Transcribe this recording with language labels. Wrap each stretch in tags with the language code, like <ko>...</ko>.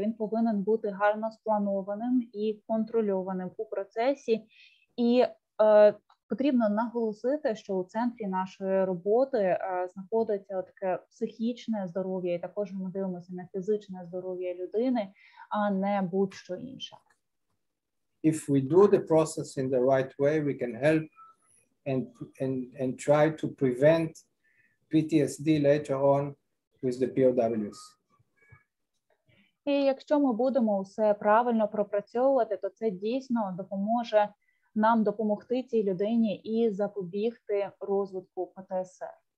<uk>Він повинен бути гарно спланованим і контрольованим у процесі. І потрібно наголосити, що у центрі нашої роботи знаходиться таке психічне здоров'я, і також ми дивимося на фізичне здоров'я людини, а не будь-що інше.</uk> <en>If we do the process in the right way, we can help and try to prevent PTSD later on with the POWs.</en> <uk>І якщо ми будемо все правильно пропрацьовувати, то це дійсно допоможе нам допомогти цій людині і запобігти розвитку ПТСР.</uk>